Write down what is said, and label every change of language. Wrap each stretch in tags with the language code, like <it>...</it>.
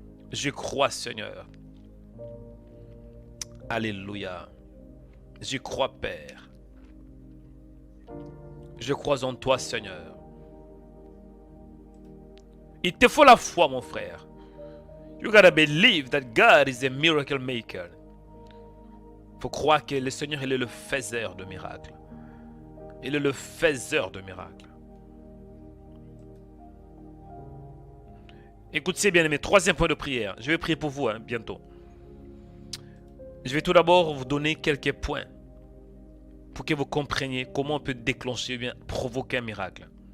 <fr>Je crois, Seigneur. Alléluia. Je crois, Père. Je crois en toi, Seigneur. Il te faut la foi, mon frère.</fr> <en>You gotta believe that God is a miracle maker.</en> <fr>Il faut croire que le Seigneur, il est le faiseur de miracles. Il est le faiseur de miracles. Écoutez bien aimés, troisième point de prière. Je vais prier pour vous bientôt. Je vais tout d'abord vous donner quelques points pour que vous compreniez comment on peut déclencher ou bien provoquer un miracle.</fr>